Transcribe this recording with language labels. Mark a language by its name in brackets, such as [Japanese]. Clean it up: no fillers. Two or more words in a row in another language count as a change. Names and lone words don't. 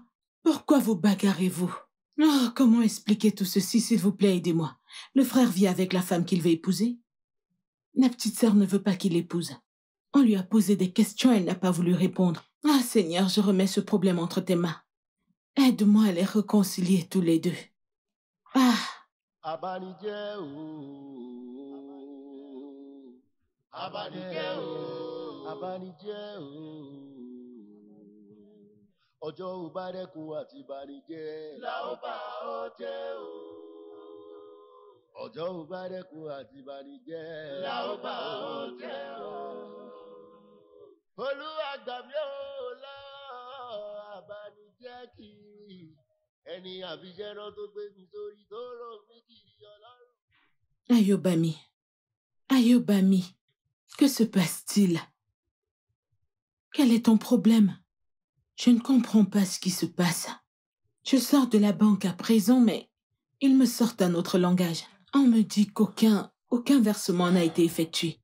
[French] Pourquoi vous bagarrez-vous? Oh, comment expliquer tout ceci, s'il vous plaît, aidez-moi. Le frère vit avec la femme qu'il veut épouser. La petite sœur ne veut pas qu'il l'épouse. On lui a posé des questions, elle n'a pas voulu répondre. Ah, Seigneur, je remets ce problème entre tes mains. Aide-moi à les réconcilier tous les deux. Ah. [Yoruba] Abanijẹ́ o. Abanijẹ́ o. Abanijẹ́ o. Ọjọ́ ò bá dẹ́kun àti banijẹ́. La ó bá ọ jẹ́ o. Ọjọ́ ò bá dẹ́kun àti banijẹ́. La ó bá ọ jẹ́ o. Olúwa gbà mí o lọ Abanijẹ́. [French] Ayobami, Ayobami, que se passe-t-il? Quel est ton problème? Je ne comprends pas ce qui se passe. Je sors de la banque à présent, mais ils me sortent un autre langage. On me dit qu'aucun versement n'a été effectué.